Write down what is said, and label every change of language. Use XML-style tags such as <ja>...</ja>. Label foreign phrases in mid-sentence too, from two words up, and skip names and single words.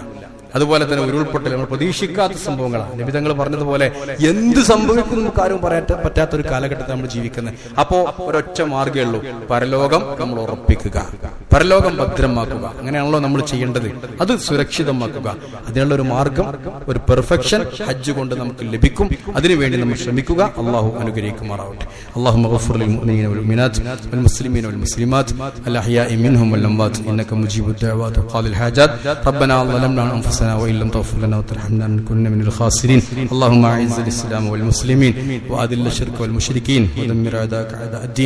<ml>അതുപോലെ തന്നെ ഉരുൾപൊട്ടൽ നമ്മൾ പ്രതീക്ഷിക്കാത്ത സംഭവങ്ങളാണ്. നബി തങ്ങൾ പറഞ്ഞതുപോലെ എന്ത് സംഭവിക്കും നമുക്ക് ആരും പറയാൻ പറ്റാത്ത ഒരു കാലഘട്ടത്തിൽ നമ്മൾ ജീവിക്കുന്നത്. അപ്പോ ഒരൊറ്റ മാർഗ്ഗമേ ഉള്ളൂ, പരലോകം നമ്മൾ ഉറപ്പിക്കുക, പരലോകം ഭദ്രമാക്കുക. അങ്ങനെയാണല്ലോ നമ്മൾ ചെയ്യേണ്ടത്, അത് സുരക്ഷിതമാക്കുക. അതിനുള്ള ഒരു മാർഗം, ഒരു പെർഫെക്ഷൻ ഹജ്ജ് കൊണ്ട് നമുക്ക് ലഭിക്കും. അതിനുവേണ്ടി നമ്മൾ ശ്രമിക്കുക. അള്ളാഹു അനുഗ്രഹിക്കുമാറാവട്ടെ.</ml> <ar>اللهم اغفر للمؤمنين والمؤمنات والمسلمين والمسلمات الأحياء منهم والأموات إنك مجيب الدعوات وقاضي الحاجات. ربنا ظلمنا أنفسنا وإن لم تغفر لنا وترحمنا لنكن من الخاسرين. اللهم أعز الإسلام والمسلمين وأذل الشرك والمشركين ودمر أعداءك أعداء الدين.</ar>